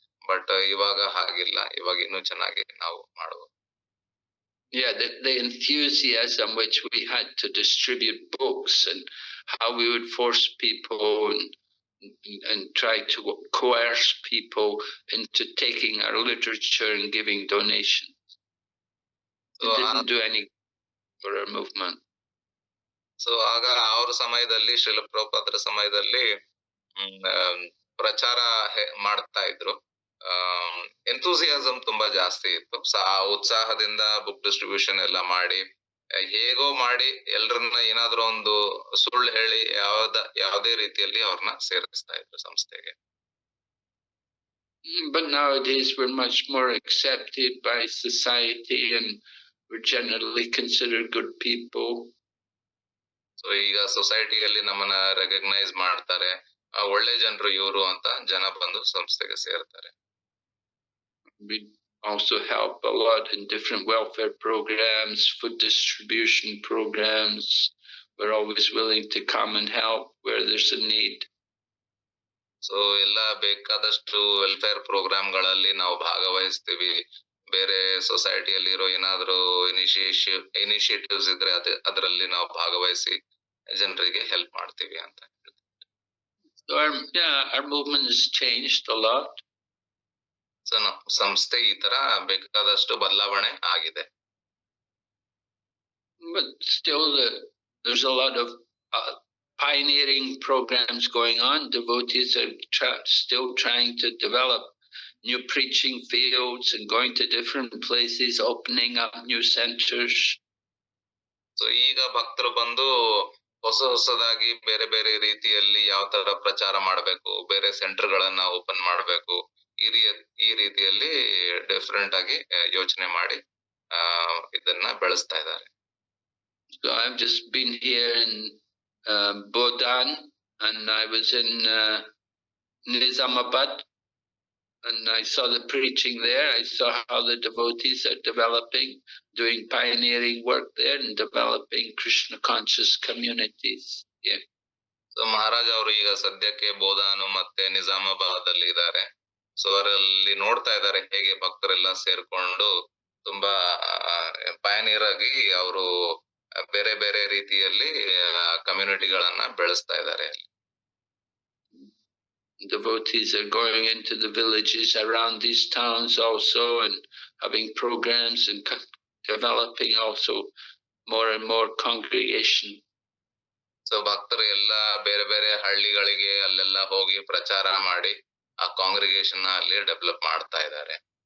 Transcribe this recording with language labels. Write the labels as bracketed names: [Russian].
[Kannada] But ಇವಾಗ ಹಾಗಿಲ್ಲ, ಇವಾಗ ಇನ್ನೂ ಚೆನ್ನಾಗಿ ನಾವು ಮಾಡುವ. [English] Yeah, the enthusiasm which we had to distribute books and how we would force people and try to coerce people into taking our literature and giving donations. It didn't do any for our movement. [Kannada] So ಆಗ ಅವ್ರ ಸಮಯದಲ್ಲಿ ಶ್ರೀಲ ಪ್ರಭುಪಾದರ ಸಮಯದಲ್ಲಿ ಪ್ರಚಾರ ಮಾಡ್ತಾ ಇದ್ರು. Enthusiasm ತುಂಬಾ ಜಾಸ್ತಿ ಇತ್ತು. ಆ ಉತ್ಸಾಹದಿಂದ ಬುಕ್ ಡಿಸ್ಟ್ರಿಬ್ಯೂಷನ್ ಎಲ್ಲ ಮಾಡಿ, ಹೇಗೋ ಮಾಡಿ ಎಲ್ರನ್ನ ಏನಾದ್ರೂ ಒಂದು ಸುಳ್ಳು ಹೇಳಿ ಯಾವುದೇ ರೀತಿಯಲ್ಲಿ ಅವ್ರನ್ನ ಸೇರಿಸ್ತಾ ಇದ್ರು ಸಂಸ್ಥೆಗೆ. [English] But nowadays we're much more accepted by society and we're generally considered good people. [Kannada] So ಈಗ ಸೊಸೈಟಿಯಲ್ಲಿ ನಮ್ಮನ್ನ ರೆಕಗ್ನೈಸ್ ಮಾಡ್ತಾರೆ, ಒಳ್ಳೆ ಜನರು ಇವರು ಅಂತ ಜನ ಬಂದು ಸಂಸ್ಥೆಗೆ ಸೇರ್ತಾರೆ. [English] We also help a lot in different welfare programs, food distribution programs. We're always willing to come and help where there's a need. [Kannada] So ಎಲ್ಲ ಬೇಕಾದಷ್ಟು ವೆಲ್ಫೇರ್ ಪ್ರೋಗ್ರಾಮ್ಗಳಲ್ಲಿ ನಾವು ಭಾಗವಹಿಸ್ತೀವಿ. ಬೇರೆ ಸೊಸೈಟಿಯಲ್ಲಿ ಇರೋ ಏನಾದ್ರು ಇನಿಷಿಯೇಟಿವ್ಸ್ ಇದ್ರೆ ಅದರಲ್ಲಿ ನಾವು ಭಾಗವಹಿಸಿ ಜನರಿಗೆ ಹೆಲ್ಪ್ ಮಾಡ್ತೀವಿ ಅಂತ. [English] So our movement has changed a lot. [Kannada] So ಸಂಸ್ಥೆ ಈ ತರ ಬೇಕಾದಷ್ಟು ಬದಲಾವಣೆ ಆಗಿದೆ. [English] But still there's a lot of pioneering programs going on. Devotees are still trying to develop new preaching fields and going to different places, opening up new centers. [Kannada] So ಈಗ ಭಕ್ತರು ಬಂದು ಹೊಸದಾಗಿ ಬೇರೆ ಬೇರೆ ರೀತಿಯಲ್ಲಿ ಯಾವ ತರ ಪ್ರಚಾರ ಮಾಡಬೇಕು, ಬೇರೆ ಸೆಂಟರ್ ಗಳನ್ನ ಓಪನ್ ಮಾಡಬೇಕು, ಈ ರೀತಿಯಲ್ಲಿ ಡಿಫರೆಂಟ್ ಆಗಿ ಯೋಚನೆ ಮಾಡಿ ಇದನ್ನ ಬೆಳೆಸ್ತಾ ಇದ್ದಾರೆ. [English] So I've just been here in Bodan, and I was in Nizamabad, and I saw the preaching there. I saw how the devotees are developing, doing pioneering work there and developing Krishna conscious communities. Yeah. [Kannada] So Maharaj ಅವರು ಈಗ ಸದ್ಯಕ್ಕೆ ಬೋಧಾನು ಮತ್ತೆ ನಿಜಾಮಾಬಾದ್ ಅಲ್ಲಿ ಇದ್ದಾರೆ. So ಅವರಲ್ಲಿ ನೋಡ್ತಾ ಇದ್ದಾರೆ ಹೇಗೆ ಭಕ್ತರೆಲ್ಲ ಸೇರ್ಕೊಂಡು ತುಂಬಾ ಪಯನೀರ್ ಆಗಿ ಅವರು ಬೇರೆ ಬೇರೆ ರೀತಿಯಲ್ಲಿ ಕಮ್ಯುನಿಟಿಗಳನ್ನ ಬೆಳೆಸ್ತಾ ಇದ್ದಾರೆ ಅಲ್ಲಿ. [English] Devotees are going into the villages around these towns also and having programs and developing also more and more congregation. [Kannada] So ಭಕ್ತರು ಎಲ್ಲ ಬೇರೆ ಬೇರೆ ಹಳ್ಳಿಗಳಿಗೆ ಅಲ್ಲೆಲ್ಲ ಹೋಗಿ ಪ್ರಚಾರ ಮಾಡಿ ಆ ಕಾಂಗ್ರಿಗೇಷನ್ ಅಲ್ಲಿ ಡೆವಲಪ್ ಮಾಡ್ತಾ ಇದ್ದಾರೆ.